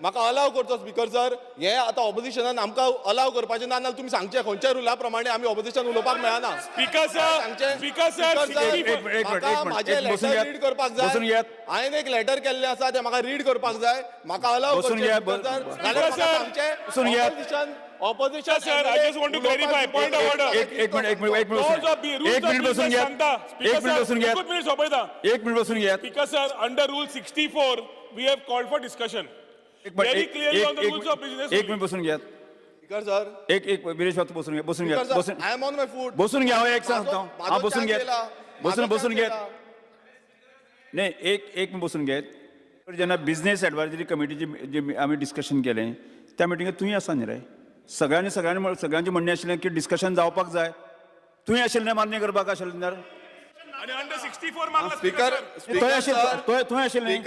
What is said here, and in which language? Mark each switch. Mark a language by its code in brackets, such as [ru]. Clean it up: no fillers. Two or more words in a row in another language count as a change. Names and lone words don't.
[kok] म्हाका अलाव करचो [en] Speaker sir [kok] हे आतां ऑपोजिशनान आमकां अलाव करपाचें ना नाल्यार तुमी सांगचे खंयच्या रुला प्रमाणे आमी ऑपोजिशन उलोवपाक मेळना [en] Speaker sir [kok] सांगचे [en] Speaker sir [kok] म्हाका म्हाजें लेटर रीड करपाक जाय हांवें एक लेटर केल्लें आसा तें म्हाका रीड करपाक जाय म्हाका [en] allow opposition Sir I just want to clarify point of order [mr] एक मिनिट बसून घ्या एक मिनिट बसून घ्या एक मिनिट बसून घ्या [en] Speaker sir under rule 64 we have called for discussion very clearly on the rules of business. [mr] एक मिनिट बसून घ्या [en] Speaker sir [mr] एक विरेश बाबू बसून घ्या बसून घ्या बसून [en] I am on my foot [mr] बसून घ्या एक सांगतो हा बसून घ्या बसून घ्या नाही एक मिनिट बसून घ्या [kok] जेन्ना बिझनेस एडवायझरी कमिटीची जे आम्ही डिस्कशन केलें त्या मिटिंगेत तुंय आसा न्ही रे सगळ्यांचे म्हणणें आशिल्लें की डिस्कशन जावपाक जाय तुंय आशिल्लें मान्य करपाक आशिल्लें आणि अंडर 64 मागला स्पीकर तुंय आशिल्लें